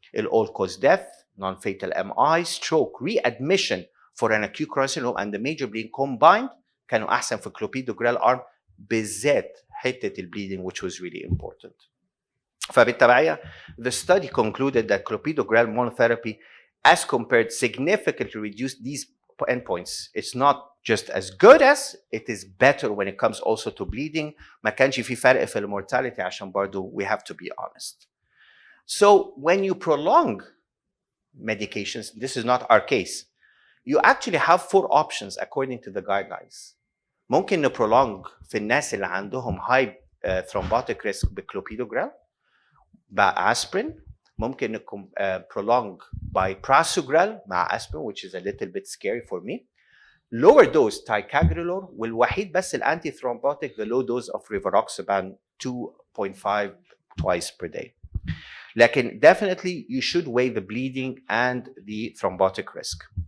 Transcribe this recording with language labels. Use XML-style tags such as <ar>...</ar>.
<en>all cause death, non-fatal MI, stroke, readmission for an acute coronary syndrome and the major bleeding combined</en> <ar>كانوا أحسن في</ar> <en>clopidogrel arm</en> <ar>بالذات حتة البليدنج</ar> <en>which was really important. فبالتبعية the study concluded that clopidogrel monotherapy as compared significantly reduced these endpoints. It's not just as good as, it is better when it comes also to bleeding.</en> <ar>ما كانش في فرق في المورتاليتي عشان برضو</ar> <en>we have to be honest. So when you prolong medications, this is not our case, you actually have 4 options according to the guidelines.</en> <ar>ممكن prolong في الناس اللي عندهم</ar> <en>high thrombotic risk</en> <ar>بclopidogrel, بأسبرين.</ar> <en>ممكن prolong by prasugrel مع aspirin, which is a little bit scary for me. Lower dose ticagrelor,</en> <ar>والوحيد بس الانتي</ar> <en>thrombotic the low dose of rivaroxaban 2.5 twice per day. لكن definitely you should weigh the bleeding and the thrombotic risk.</en>